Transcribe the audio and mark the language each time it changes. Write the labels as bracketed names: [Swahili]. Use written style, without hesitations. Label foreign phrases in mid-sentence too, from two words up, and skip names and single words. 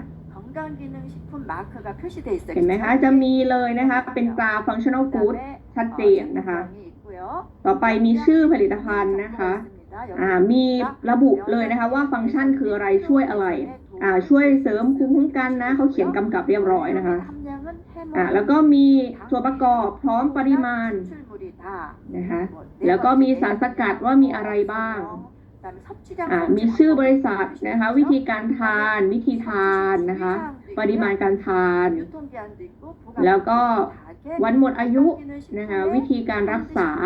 [Korean] 건강기능식품 마크가 표시돼 있어요. [Thai] เห็นไหมคะจะมีเลยนะคะเป็นตรา [English] functional food [Thai] ชัดเจนนะคะ ต่อไปมีชื่อผลิตภัณฑ์นะคะมีระ บุเลยนะคะว่าฟังก์ชันคืออะไรช่วยอะไรช่วยเสริมภูมิคุ้มกันนะเขาเขียนกำกับเรียบร้อยนะคะแล้วก็มีส่วนประกอบพร้อมปริมาณนะคะแล้วก็มีสารสกัดว่ามีอะไรบ้างมีชื่อบริษัทนะคะวิธีการทานวิธีทานนะคะปริมาณการทานแล้วก็วันหมดอายุนะคะวิธีการรักษา